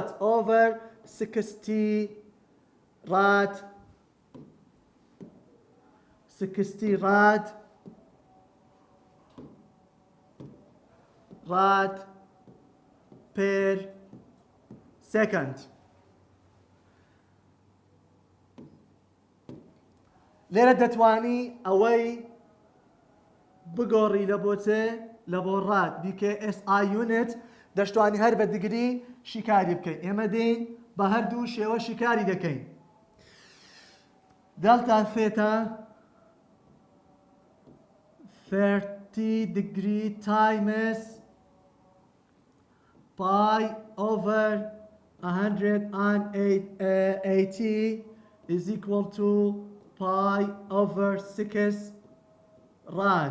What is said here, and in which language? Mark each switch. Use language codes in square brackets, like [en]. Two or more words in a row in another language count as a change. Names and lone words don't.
[en] Over 60 rad. 60 rad per second. [ckb] لێرە دەتوانی ئەوەی بگۆڕی لە بۆچێ لە بۆ ڕاد بیکە [en] SI unit [ckb] دەشتوانی هەر بە دیگری شیکاری بکەین. ئێمە دێین بە هەردوو شێوە شیکاری دەکەین. [en] delta theta 30 degree times pi over 180 is equal to pi over 6 rad.